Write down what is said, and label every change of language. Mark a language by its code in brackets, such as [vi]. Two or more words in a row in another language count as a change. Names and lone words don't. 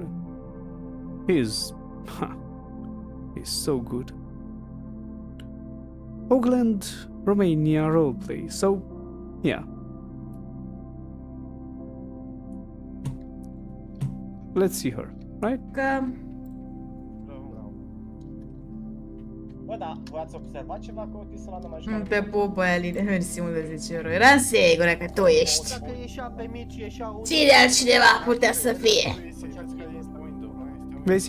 [en] He's so good. Oakland, Romania roleplay. So, yeah. Let's see her, right? [ro] Că Bă, da, v-ați observat ceva că Otis ăla nu mai jucat? te pup, Aline, mersi mult de 10 euro. Eram sigură că tu ești. Dacă ieșea pe mici, ieșea unul... Cine altcineva putea să fie? Vezi?